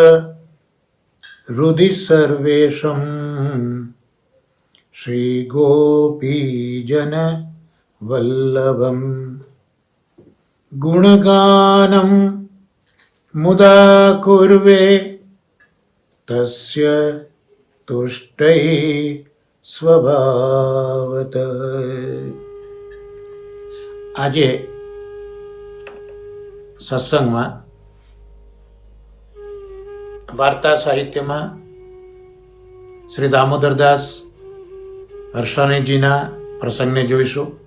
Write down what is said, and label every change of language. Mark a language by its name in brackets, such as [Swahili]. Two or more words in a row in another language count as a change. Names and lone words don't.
[Sanskrit] हृदि सर्वेषां श्रीगोपीजन वल्लभं गुणगानं मुदा कुर्वे तस्य तुष्टै स्वभावतः। [Gujarati] આજે સત્સંગમાં વાર્તા સાહિત્યમાં શ્રી દામોદરદાસ હર્ષાણીજીના પ્રસંગને જોઈશું.